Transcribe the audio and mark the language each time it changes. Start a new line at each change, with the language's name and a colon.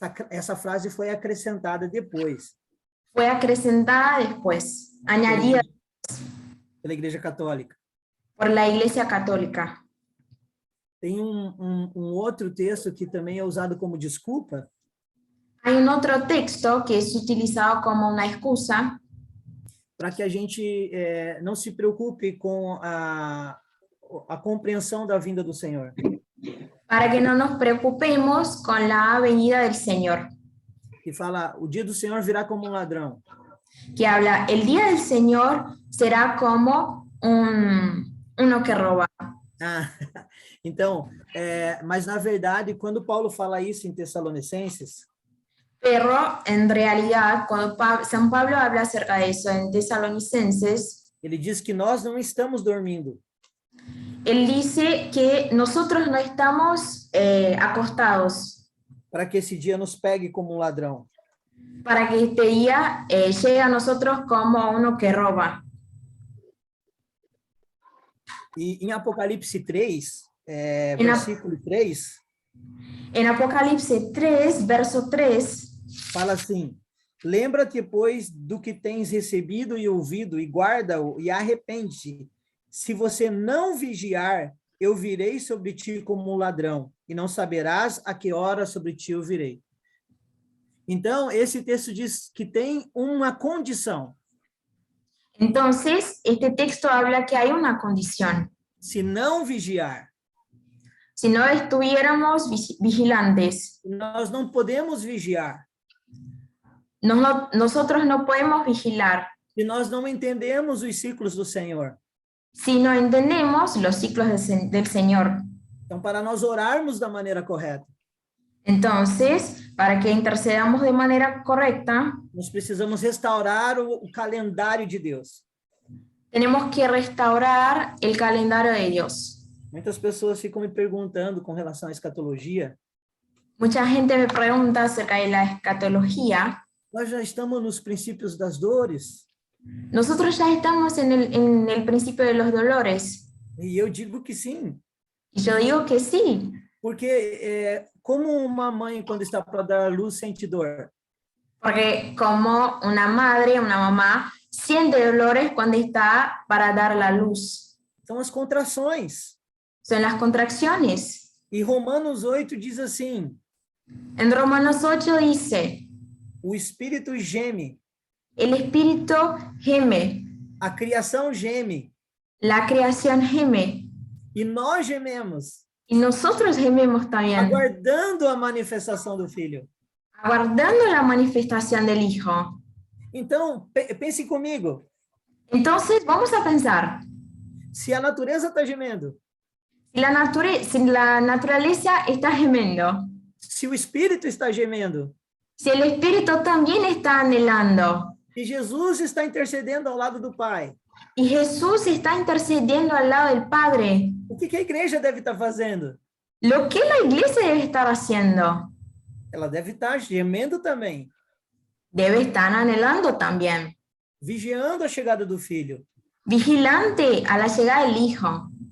Portuguese: Essa frase foi acrescentada depois.
Spanish: Fue acrecentada después, añadida
Portuguese: Pela Igreja Católica.
Spanish: por la Iglesia Católica.
Portuguese: Tem um outro texto que também é usado como desculpa,
Spanish: Hay un otro texto que es utilizado como una excusa
Portuguese: para que a gente não se preocupe com a compreensão da vinda do Senhor.
Spanish: para que no nos preocupemos con la venida del Señor,
Portuguese: Que fala, o dia do Senhor virá como um ladrão.
Spanish: que habla, el día del Señor será como uno que roba.
Portuguese: Ah, então, mas na verdade, quando Paulo fala isso em Tessalonicenses,
Spanish: Pero en realidad, cuando San Pablo habla acerca de eso en Tesalonicenses,
Portuguese: ele diz que nós não estamos dormindo,
Spanish: él dice que nosotros no estamos acostados
Portuguese: para que esse dia nos pegue como um ladrão.
Spanish: para que este día llegue a nosotros como uno que roba.
Portuguese: E em Apocalipse 3, versículo 3,
Spanish: En Apocalipsis 3, verso 3,
Portuguese: fala assim, lembra-te, pois, do que tens recebido e ouvido, e guarda-o, e arrepende-te. Se você não vigiar, eu virei sobre ti como um ladrão, e não saberás a que hora sobre ti eu virei. Então, esse texto diz que tem uma condição.
Spanish: entonces este texto habla que hay una condición.
Portuguese: Se não vigiar,
Spanish: Si no estuviéramos vigilantes,
Portuguese: nós não podemos vigiar.
Spanish: nosotros no podemos vigilar.
Portuguese: Se nós não entendemos os ciclos do Senhor.
Spanish: Si no entendemos los ciclos del Señor.
Portuguese: Então, para nós orarmos da maneira correta,
Spanish: Entonces, para que intercedamos de manera correcta,
Portuguese: nós precisamos restaurar o calendário de Deus.
Spanish: tenemos que restaurar el calendario de Dios.
Portuguese: Muitas pessoas ficam me perguntando com relação à escatologia.
Spanish: Mucha gente me pregunta acerca de la escatología.
Portuguese: Nós já estamos nos princípios das dores.
Spanish: Nosotros ya estamos en el principio de los dolores.
Portuguese: E eu digo que sim.
Spanish: Y yo digo que sí,
Portuguese: Porque como uma mãe, quando está para dar à luz, sente dor?
Spanish: porque como una madre, una mamá, siente dolores cuando está para dar la luz.
Portuguese: São as contrações.
Spanish: Son las contracciones.
Portuguese: E Romanos 8 diz assim,
Spanish: En Romanos 8 dice,
Portuguese: o espírito geme,
Spanish: el espíritu geme,
Portuguese: a criação geme,
Spanish: la creación geme,
Portuguese: e nós gememos,
Spanish: y nosotros gememos también,
Portuguese: aguardando a manifestação do Filho.
Spanish: aguardando la manifestación del Hijo.
Portuguese: Então, pense comigo,
Spanish: Entonces, vamos a pensar,
Portuguese: se a natureza está gemendo,
Spanish: si la naturaleza está gemendo,
Portuguese: se o espírito está gemendo,
Spanish: si el espíritu también está anhelando,
Portuguese: se Jesus está intercedendo ao lado do Pai,
Spanish: y Jesús está intercediendo al lado del Padre,
Portuguese: o que a igreja deve estar fazendo?
Spanish: lo que la iglesia debe estar haciendo,
Portuguese: Ela deve estar gemendo também,
Spanish: debe estar anhelando también,
Portuguese: vigiando a chegada do Filho,
Spanish: vigilante a la llegada del Hijo.